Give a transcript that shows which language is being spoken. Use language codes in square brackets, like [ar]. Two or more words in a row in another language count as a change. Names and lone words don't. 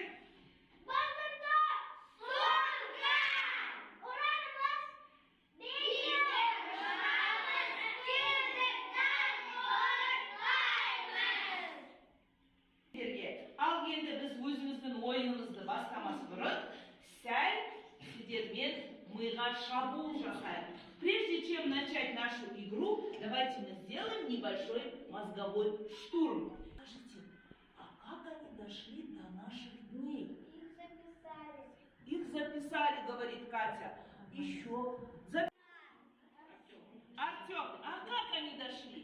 [kk] Бақытты сұрға ұранымыз биік шығамыз, кеудеттен қорықпаймыз. Ал енді біз өзіміздің ойынымызды бастамас бұрын сәл сіздермен мыйға шабуыл жасаем. [ru] Прежде чем начать нашу игру, давайте мы сделаем небольшой мозговой штурм. Скажите, а как они дошли до наших дней? Их записали, говорит Катя. Еще. Артем, а как они дошли?